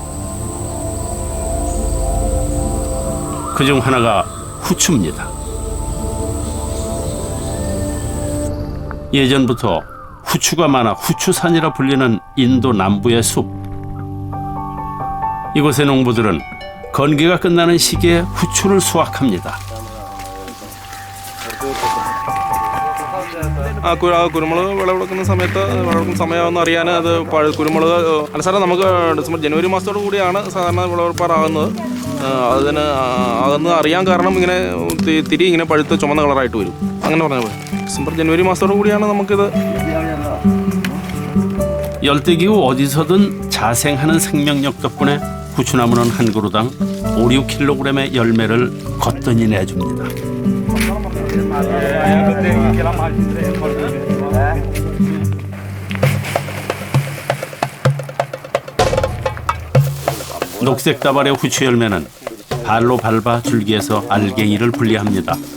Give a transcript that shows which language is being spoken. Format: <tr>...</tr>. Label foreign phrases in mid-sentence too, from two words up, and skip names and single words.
<ko>그중 하나가 후추입니다. 예전부터 후추가 많아 후추산이라 불리는 인도 남부의 숲. 이곳의 농부들은 건기가 끝나는 시기에 후추를 수확합니다.</ko> <ml>കുരുമുളക് വിളവെടുക്കുന്ന സമയമാണെന്ന് അറിയാൻ അത് കുരുമുളക് അനുസരണം നമുക്ക് ഡിസംബർ ജനുവരി മാസത്തോടു കൂടിയാണ് സാധാരണ വിളവെടുപ്പാറാകുന്നത്. അതെന്ന് അറിയാൻ കാരണം ഇങ്ങനെ തിരി ഇങ്ങനെ പഴുത്ത് ചുമന്ന കളറായിട്ട് വരും. അങ്ങനെ പറഞ്ഞാൽ മതി. ഡിസംബർ ജനുവരി 마스터로 കൂടിയാണ് നമുക്കിത്.</ml> <ko>열대기후 어디서든 자생하는 생명력 덕분에 후추나무는 한 그루당 5, 6kg의 열매를 거뜬히 내줍니다. 녹색 다발의 후추 열매는 발로 밟아 줄기에서 알갱이를 분리합니다.</ko>